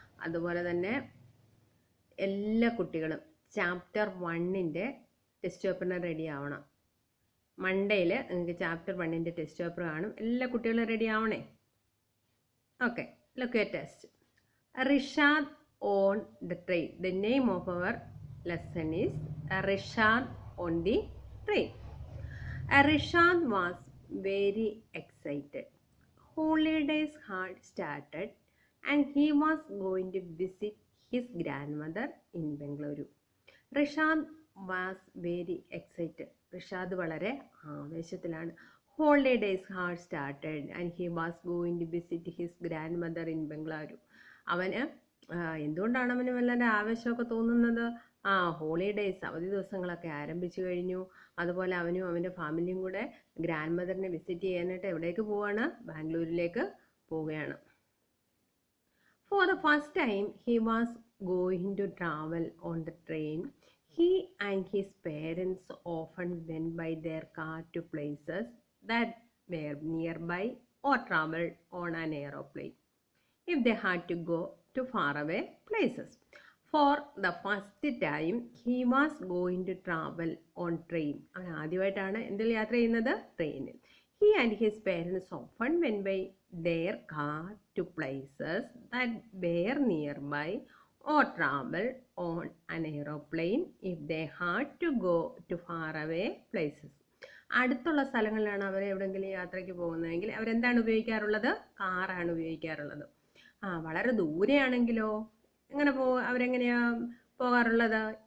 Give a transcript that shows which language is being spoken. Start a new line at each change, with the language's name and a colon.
Malayalam: അതുപോലെ തന്നെ എല്ലാ കുട്ടികളും ചാപ്റ്റർ 1ൻ്റെ ടെസ്റ്റ് പേപ്പറിന് റെഡി ആവണം. മൺഡേയിൽ നിങ്ങൾക്ക് ചാപ്റ്റർ 1ൻ്റെ ടെസ്റ്റ് പേപ്പർ കാണും. എല്ലാ കുട്ടികളും ready ആവണേ. Okay.
English: Look your test. Rishad on the train. The name of our lesson is Rishad on the train. Rishad was very excited. Holidays had started and he was going to visit his grandmother in Bengaluru. Rishad was very excited.
Malayalam: Rishad വളരെ ആവേശത്തിലാണ്.
English: Holidays had started and he was going to visit his grandmother in Bengaluru.
Malayalam: അവന് എന്തുകൊണ്ടാണ് അവന് വല്ലാതെ ആവേശമൊക്കെ തോന്നുന്നത്? Holidays അവധി ദിവസങ്ങളൊക്കെ ആരംഭിച്ചു കഴിഞ്ഞു. അതുപോലെ അവനും അവൻ്റെ ഫാമിലിയും കൂടെ ഗ്രാൻഡ് മദറിനെ വിസിറ്റ് ചെയ്യാനായിട്ട് എവിടേക്ക് പോവാണ്? ബാംഗ്ലൂരിലേക്ക് പോവുകയാണ്.
English: For the first time he was going to travel on the train. He and his parents often went by their car to places that were nearby or travel on an aeroplane if they had to go to faraway places. For the first time he was going to travel on train.
Malayalam: അവൻ ആദ്യമായിട്ടാണ് എന്തിൽ യാത്ര ചെയ്യുന്നത്? ട്രെയിനിൽ.
English: He and his parents often went by their car to places that were nearby or travel on an aeroplane if they had to go to faraway places.
Malayalam: അടുത്തുള്ള സ്ഥലങ്ങളിലാണ് അവർ എവിടെയെങ്കിലും യാത്രയ്ക്ക് പോകുന്നതെങ്കിൽ അവരെന്താണ് ഉപയോഗിക്കാറുള്ളത്? കാറാണ് ഉപയോഗിക്കാറുള്ളത്. വളരെ ദൂരെയാണെങ്കിലോ അവരെങ്ങനെയാ പോകാറുള്ളത്?